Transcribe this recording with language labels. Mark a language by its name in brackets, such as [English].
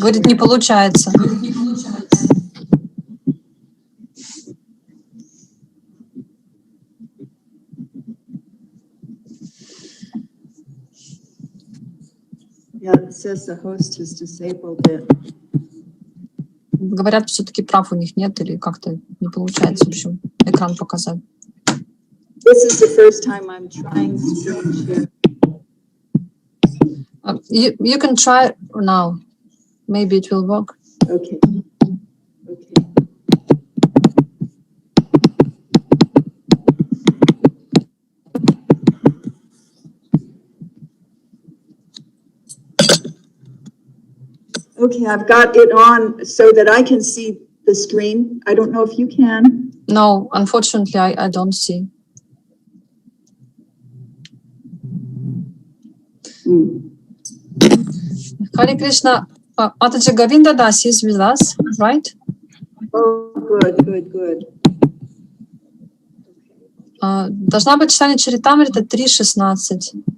[Russian] Говорит, не получается. [English] Yeah, it says the host has disabled it. [Russian] Говорят, все-таки прав у них нет, или как-то не получается, в общем, экран показать. [English] This is the first time I'm trying to screen share. You can try now. Maybe it will work. Okay. Okay, I've got it on so that I can see the screen. I don't know if you can. No, unfortunately, I don't see. Hare Krishna, Mataji Govinda Das is with us, right? Oh, good. [Russian] Должна быть читание Чаритамрита 3.16.